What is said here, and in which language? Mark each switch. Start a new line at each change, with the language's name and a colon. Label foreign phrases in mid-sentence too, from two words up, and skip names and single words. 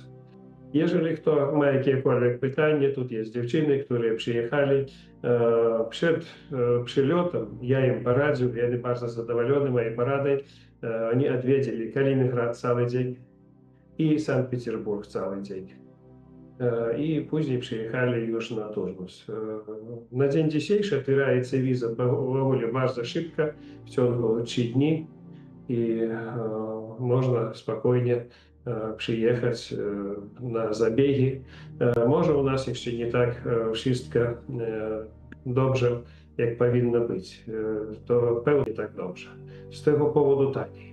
Polish: Jeżeli kto ma jakiekolwiek pytanie, tu jest dziewczyny, które przyjechali przed przylotem. Ja im poradził, ja oni bardzo zadowoleni mojej poradой. Oni odwiedzili Kaliningrad cały dzień i Sankt-Petersburg cały dzień. I później przyjechali już na turnus. Na dzień dzisiejszy otwieraється
Ukrainian: віза доволі
Polish: bardzo szybko, w ciągu 3 dni i można spokojnie przyjechać na zabiegi. Może u nas jeszcze nie tak wszystko dobrze, jak powinno być. To pewnie tak dobrze. Z tego powodu taniej.